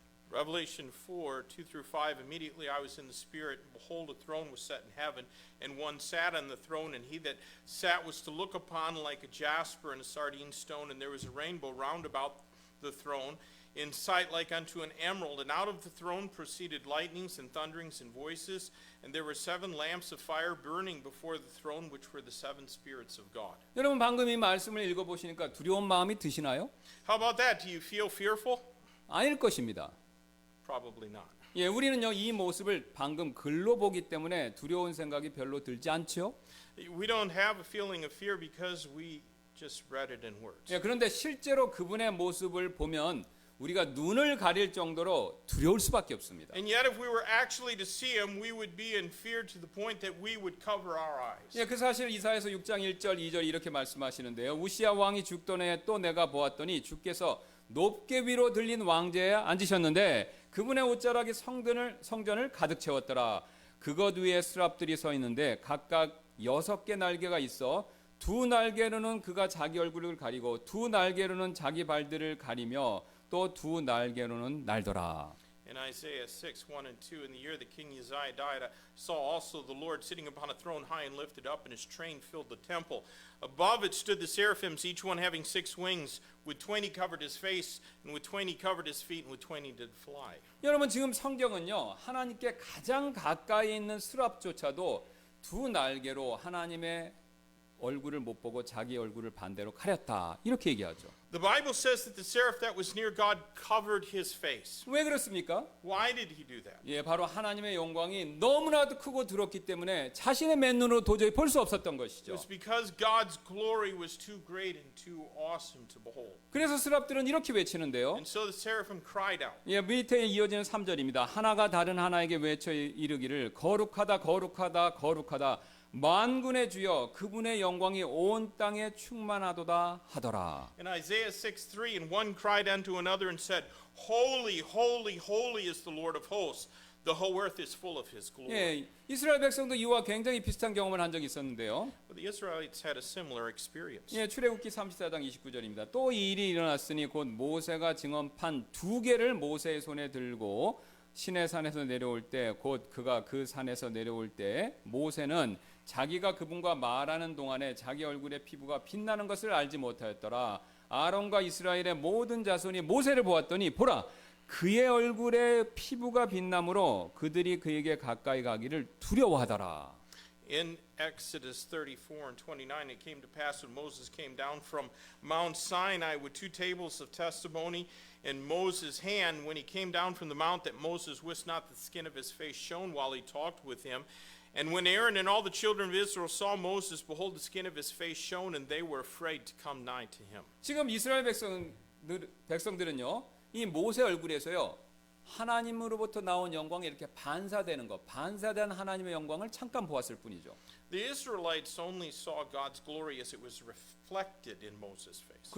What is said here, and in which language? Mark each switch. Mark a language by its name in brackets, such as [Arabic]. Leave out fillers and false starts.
[English] Revelation 4, 2 through 5, immediately I was in the Spirit, and behold, a throne was set in heaven, and one sat on the throne, and he that sat was to look upon like a jasper and a sardine stone, and there was a rainbow round about the throne, in sight like unto an emerald, and out of the throne proceeded lightnings and thunderings and voices, and there were 7 lamps of fire burning before the throne, which were the 7 spirits of God. [Korean] 여러분 방금 이 말씀을 읽어보시니까 두려운 마음이 드시나요? [English] How about that? Do you feel fearful? [Korean] 아닐 것입니다. [English] Probably not. [Korean] 예, 우리는요 이 모습을 방금 글로 보기 때문에 두려운 생각이 별로 들지 않죠. [English] We don't have a feeling of fear because we just read it in words. [Korean] 예, 그런데 실제로 그분의 모습을 보면 우리가 눈을 가릴 정도로 두려울 수밖에 없습니다. [English] And yet if we were actually to see him, we would be in fear to the point that we would cover our eyes. [Korean] 예, 그 사실 이사야서 6장 1절 2절 이렇게 말씀하시는데요. 우시야 왕이 죽던 해에 또 내가 보았더니 주께서 높게 위로 들린 왕좌에 앉으셨는데 그분의 옷자락이 성전을 가득 채웠더라. 그것 위에 스랍들이 서 있는데 각각 6개 날개가 있어 두 날개로는 그가 자기 얼굴을 가리고 두 날개로는 자기 발들을 가리며 또 두 날개로는 날더라. [English] In Isaiah 6, 1 and 2, in the year that King Uzziah died, I saw also the Lord sitting upon a throne high and lifted up, and his train filled the temple. Above it stood the seraphims, each one having 6 wings. With 20 covered his face, and with 20 covered his feet, and with 20 did fly. [Korean] 여러분 지금 성경은요 하나님께 가장 가까이 있는 스랍조차도 두 날개로 하나님의 얼굴을 못 보고 자기 얼굴을 반대로 가렸다 이렇게 얘기하죠. [English] The Bible says that the seraph that was near God covered his face. [Korean] 왜 그렇습니까? [English] Why did he do that? [Korean] 예, 바로 하나님의 영광이 너무나도 크고 두렵기 때문에 자신의 맨눈으로 도저히 볼 수 없었던 [English] It [Korean] 것이죠. [English] was because God's glory was too great and too awesome to behold. [Korean] 그래서 스랍들은 이렇게 외치는데요. [English] And so the seraphim cried out. [Korean] 예, 밑에 이어지는 3절입니다. 하나가 다른 하나에게 외쳐 이르기를 거룩하다 거룩하다 거룩하다 만군의 주여 그분의 영광이 온 땅에 충만하도다 하더라. [English] In Isaiah 6:3, and one cried unto another and said, Holy, holy, holy is the Lord of hosts. The whole earth is full of his glory. [Korean] 예, 이스라엘 백성도 이와 굉장히 비슷한 경험을 한 적이 있었는데요. [English] But the Israelites had a similar experience. [Korean] 예, 출애굽기 34장 29절입니다. 또 이 일이 일어났으니 곧 모세가 증언판 2개를 모세의 손에 들고 시내 산에서 내려올 때 곧 그가 그 산에서 내려올 때 모세는 자기가 그분과 말하는 동안에 자기 얼굴의 피부가 빛나는 것을 알지 못하였더라. 아론과 이스라엘의 모든 자손이 모세를 보았더니 보라 그의 얼굴에 피부가 빛나므로 그들이 그에게 가까이 가기를 두려워하더라. [English] In Exodus 34 and 29, it came to pass when Moses came down from Mount Sinai with 2 tables of testimony in Moses' hand, when he came down from the mount, that Moses wist not the skin of his face shone while he talked with him. And when Aaron and all the children of Israel saw Moses, behold, the skin of his face shone, and they were afraid to come nigh to him. [Korean] 지금 이스라엘 백성들은요, 이 모세 얼굴에서요, 하나님으로부터 나온 영광이 이렇게 반사되는 것, 반사된 하나님의 영광을 잠깐 보았을 뿐이죠. [English] The Israelites only saw God's glory as it was reflected in Moses' face.